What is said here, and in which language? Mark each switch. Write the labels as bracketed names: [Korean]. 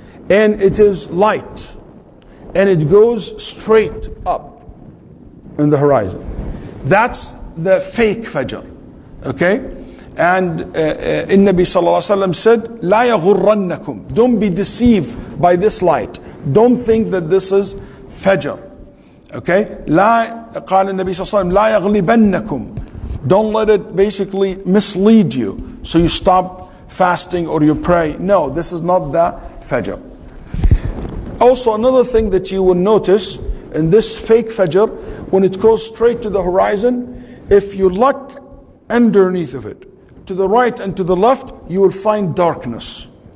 [English] And it is light. And it goes straight up in the horizon. That's the fake Fajr. Okay? And Nabi Sallallahu Alaihi Wasallam said, [Arabic] لا يغرنكم. [English] Don't be deceived by this light. Don't think that this is Fajr. Okay? [Arabic] قال النبي صلى الله عليه وسلم لا يغلبنكم. [English] Don't let it basically mislead you. So you stop fasting or you pray. No, this is not the Fajr. Also, another thing that you will notice in this fake Fajr, when it goes straight to the horizon, if you look underneath of it, to the right and to the left, you will find darkness.